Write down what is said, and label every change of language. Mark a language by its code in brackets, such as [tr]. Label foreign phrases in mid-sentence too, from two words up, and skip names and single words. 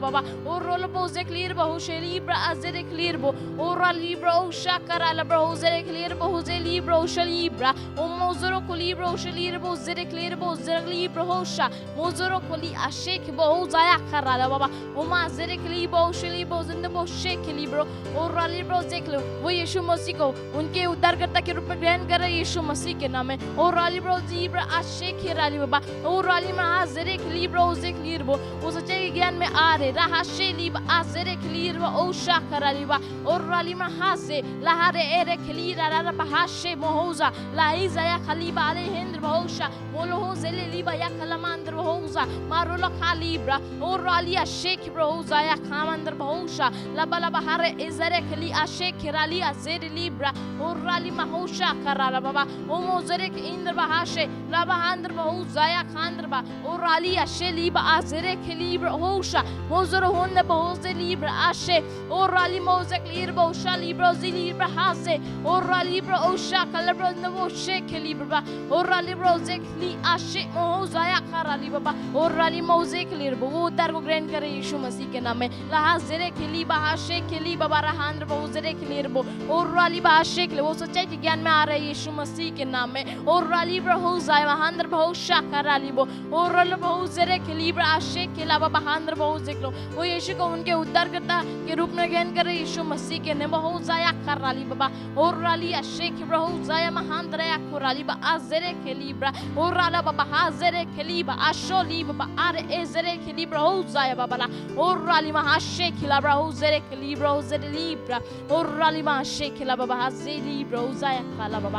[hi] बाबा ओ रोल बोज़े क्लियर बहु शेली ब्राज़रे क्लियर बो ओ राली ब्रो शाकराला ब्रो ज़रे क्लियर बहु ज़े लिब्रो शली ब्रा ओ मोज़रो कुली ब्रो शली बो ज़रे क्लियर बो ज़रे लिब्रो होशा मोज़रो कुली आशे के बहु जाया खराला बाबा ओ मा ज़रे क्ली बो शली बो ज़िंदा बो शेक लिब्रो ओ राली ब्रो ज़ेक्लो वो यीशु मसीह को उनके उद्धारकर्ता के रूप में ग्रहण कर रहे यीशु मसीह के नाम में। ओ राली ब्रो ज़ीब्रा आशे खिराली बाबा ओ राली में आज़रे खलीब्रो ज़े क्लियर बो वो सच्चाई के ज्ञान में आ रहे रहा शेली बा आज़रे क्लियर बा ओ शाकराली बा ओ राली में हासे लहारे एरे खलीरा रा बहाशे मोहोजा लाइजा या खलीबा आले हिंद्र बहुशा मोलो ज़ेले लीबा या खलमांद्र बहुजा मारोला खलीब्रा ओ राली आशेख बहुजा या खामंद्र बहुशा लबा लबा हारे इज़रे खली आशेख खिराली आज़रे लीब्रा ओ राली महोशा कराला बाबा ओ मोज़रे के इंद्र बहाशे लबा हांद्र बहु जाया खांद्र बा ओ राली आशे लीबा आज़रे खलीब्रा होशा मोज़रो होंद बहुज़े लीब्रा आशे ओ राली मोज़े क्लियर बहुशा लीब्रा ज़िलीब्रा हासे ओ राली ब्रा ओशा कलब्रा नवो शेख लीब्रा ओ राली ब्रा ज़े क्ली आशे मोह जाया कराली बाबा ओ राली मोज़े क्लियर वो उद्धार को ग्रहण करे यीशु मसीह के नाम में। लहा ज़रे खली बहाशे खली बाबा रहांद्र बहुज़रे क्लियर बो ओ राली बहाशे के वो सच्चाई के ज्ञान में आ रहे यीशु मसीह के नाम में। ओ राली ब्रा हो जाए वहांद्र बहु शाकराली बो ओ रल बहु ज़रे खलीब्रा आशे खिला बाबा हांद्र बहु ज़िक्रो वो यीशु को उनके उद्धारकर्ता के रूप में ग्रहण करे यीशु मसीह के नाम बहु जाया कराली बाबा ओ राली आशे खिब्रा हो जाया महांद्र या कोराली बा आज़रे खलीब्रा ओ राला बाबा हाज़रे खलीबा आशोली बाबा आरे एज़रे खलीब्रा हो जाया बाबा ला ओ राली महाशे खिलाब्रा हो ज़रे खलीब्रा हो ज़रे लीब्रा ओ राली महाशे खिला बाबा हाज़े लीब्रा हो जाया खाला बाबा।